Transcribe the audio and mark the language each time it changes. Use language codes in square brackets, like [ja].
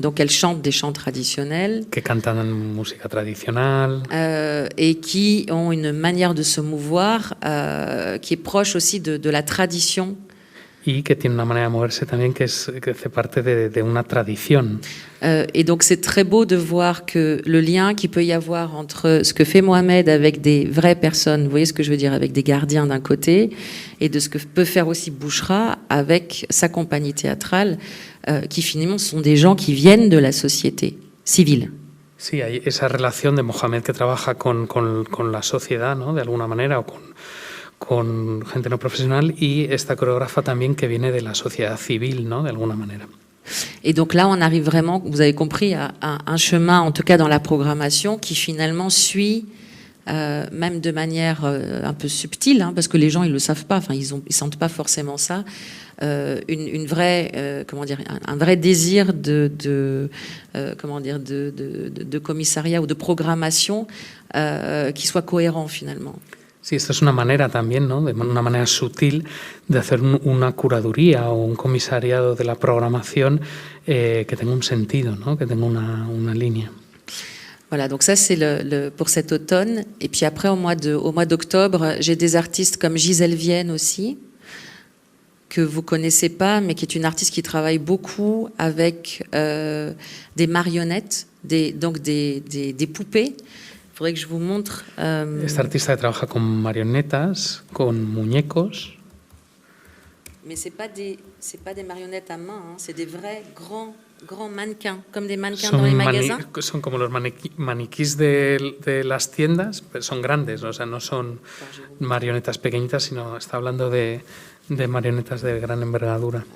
[fr] Donc elles chantent des chants traditionnels. [es] Que cantan música tradicional. [fr] Et qui ont une manière de se mouvoir qui est proche aussi de la tradition. [es] Y que tiene una manera de moverse también que hace parte de una tradición. [fr] Et donc c'est très beau de voir que le lien qu'il peut y avoir entre ce que fait Mohamed avec des vraies personnes, vous voyez ce que je veux dire, avec des gardiens d'un côté, et de ce que peut faire aussi Bouchra avec sa compagnie théâtrale, qui finalement sont des gens qui viennent de la société civile. [es] Sí, hay esa relación de Mohamed que trabaja con la sociedad, ¿no? De alguna manera, o con gente no profesional, y esta coreógrafa también que viene de la sociedad civil, ¿no? De alguna manera. [fr] Et donc là, on arrive vraiment, vous avez compris, à un chemin, en tout cas dans la programmation, qui finalement suit, même de manière un peu subtile, parce que les gens ils le savent pas, enfin ils sentent pas forcément ça, une vraie, comment dire, un vrai désir de commissariat ou de programmation qui soit cohérent finalement. [es] Sí, esto es una manera también, ¿no? De una manera sutil de hacer una curaduría o un comisariado de la programación que tenga un sentido, ¿no? Que tenga una línea. [fr] Voilà, donc ça c'est pour cet automne. Et puis après, au mois d'octobre, j'ai des artistes comme Gisèle Vienne aussi, que vous connaissez pas, mais qui est une artiste qui travaille beaucoup avec des marionnettes, donc des poupées. Il faudrait que je vous montre. [es] Esta artista trabaja con marionetas, con muñecos. [fr] Mais c'est pas des marionnettes à main, c'est des vrais grands grands mannequins, comme des mannequins dans les magasins. [es] Son como los maniquís de las tiendas, pero son grandes, o sea, no son marionetas pequeñitas, sino está hablando de marionetas de gran envergadura.